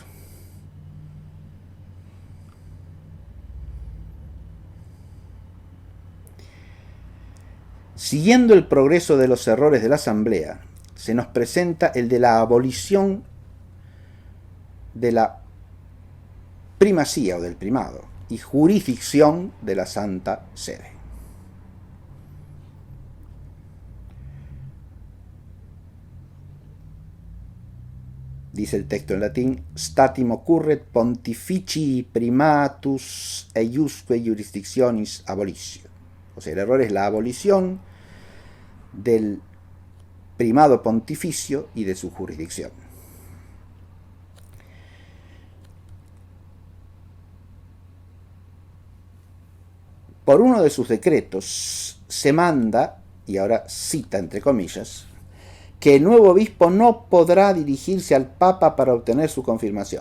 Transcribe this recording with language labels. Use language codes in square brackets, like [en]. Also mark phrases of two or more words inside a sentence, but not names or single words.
[es] Siguiendo el progreso de los errores de la Asamblea, se nos presenta el de la abolición de la primacía o del primado y jurisdicción de la Santa Sede. Dice el texto en latín: [la] statim occurret pontificii primatus eiusque jurisdictionis abolitio. [es] O sea, el error es la abolición del primado pontificio y de su jurisdicción. Por uno de sus decretos se manda, y ahora cita entre comillas, que el nuevo obispo no podrá dirigirse al Papa para obtener su confirmación.